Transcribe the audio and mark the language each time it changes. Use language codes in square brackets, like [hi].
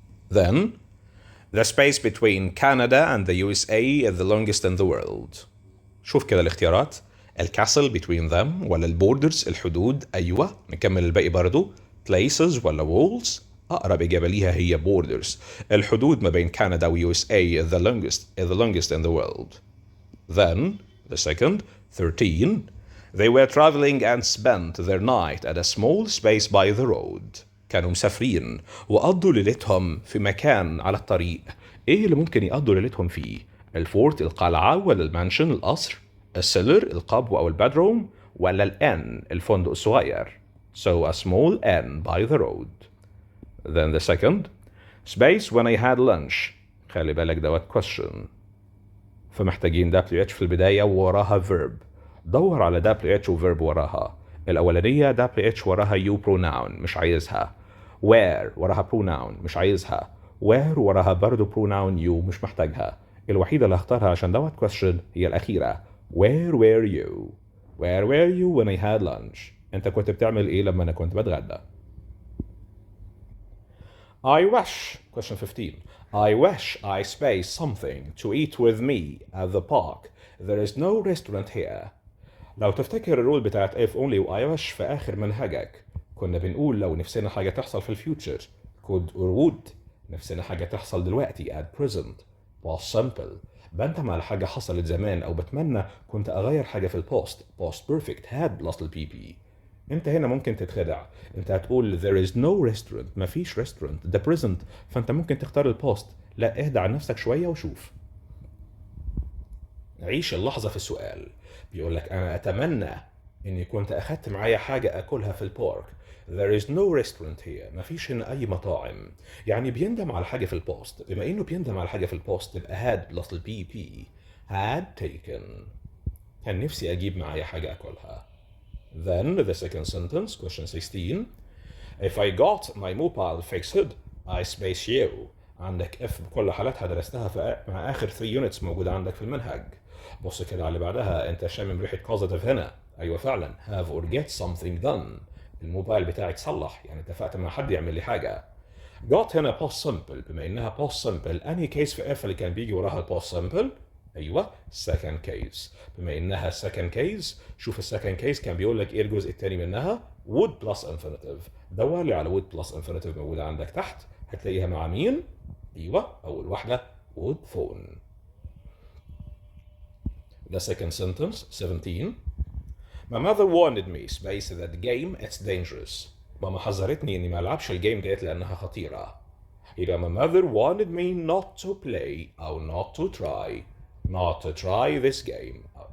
[en] Then, the space between Canada and the USA is the longest in the world. [ar] شوف كده الاختيارات. الكاسل between them ولا البوردرز الحدود؟ أيوة، نكمل الباقي برضو. places ولا walls؟ أقرب إجابة ليها هي borders. الحدود ما بين كندا و [en] USA is the longest in the world. Then The second, 13. They were traveling and spent their night at a small space by the road. [ar] كانوا مسافرين وقضوا ليلتهم في مكان على الطريق. ايه اللي ممكن يقضوا ليلتهم فيه؟ الفورت القلعة ولا المانشن القصر؟ السيلر القبو أو البدروم ولا الان الفندق الصغير؟ [en] So a small inn by the road. Then the second, space when I had lunch. [ar] خلي بالك دوت question. فمحتاجين WH في البداية ووراها verb. دور على WH و verb وراها. الأولانية WH وراها you pronoun مش عايزها. where وراها pronoun مش عايزها. where وراها برضو pronoun you مش محتاجها. الوحيدة اللي هختارها عشان دوت question هي الأخيرة. [en] Where were you? Where were you when I had lunch? [ar] أنت كنت بتعمل إيه لما أنا كنت بتغدى؟ [en] I wish, question 15. I wish I space something to eat with me at the park. There is no restaurant here. [ar] لو تفتكر الرول بتاعت if only و I wish في آخر منهجك كنا بنقول لو نفسنا حاجة تحصل في الفيوتشر could or would. نفسنا حاجة تحصل دلوقتي at present past simple. بنتم على حاجة حصلت زمان أو بتمنى كنت أغير حاجة في البوست past perfect had plus ال PP. انت هنا ممكن تتخدع. انت هتقول there is no restaurant مفيش restaurant ده present فانت ممكن تختار البوست. لا اهدى عن نفسك شوية وشوف. عيش اللحظة في السؤال. بيقولك أنا أتمنى إني كنت أخدت معايا حاجة أكلها في البارك. [en] There is no restaurant here. [ar] مفيش هنا أي مطاعم. يعني بيندم على حاجة في البوست. بما إنه بيندم على حاجة في البوست تبقى had plus ال PP. [en] had taken. [ar] كان نفسي أجيب معايا حاجة أكلها. [en] Then the second sentence, question 16. If I got my mobile fixed, I space you. [ar] عندك if بكل حالاتها درستها مع آخر 3 units موجودة عندك في المنهج. بص كده على اللي بعدها انت شامم ريحة positive هنا. ايوه فعلا have or get something done. الموبايل بتاعي اتصلح يعني اتفقت مع حد يعمل لي حاجة. got هنا past simple. بما انها past simple انهي case في if اللي كان بيجي وراها past simple؟ ايوه second case. بما انها second case شوف السكند case كان بيقول لك ايه الجزء الثاني منها would plus infinitive. دور لي على would plus infinitive موجودة عندك تحت هتلاقيها مع مين؟ ايوه اول واحدة would phone. [en] The second sentence, 17. My mother warned me space that game it's dangerous. [ar] ماما حذرتني اني ما العبش الجيم ديت لانها خطيرة. [en] يبقى my mother warned me not to play او not to try this game.